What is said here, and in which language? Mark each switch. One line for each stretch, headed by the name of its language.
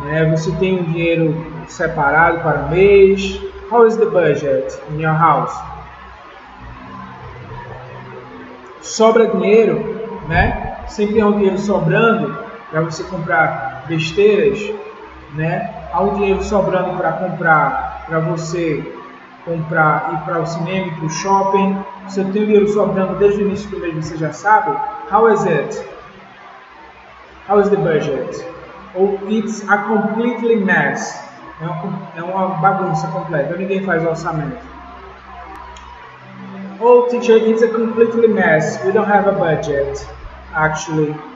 Portuguese: Você tem um dinheiro separado para o mês?
English: How is the budget in your house?
Portuguese: Sobra dinheiro, né? Sempre tem um dinheiro sobrando para você comprar besteiras, né? Há um dinheiro sobrando para comprar, para você comprar, ir para o cinema, para o shopping. Você tem um dinheiro sobrando desde o início do mês, você já sabe?
English: How is it? How is the budget? Ou it's a completely mess.
Portuguese: É uma bagunça completa, ninguém faz orçamento.
English: Oh, teacher, it's a completely mess. We don't have a budget, actually.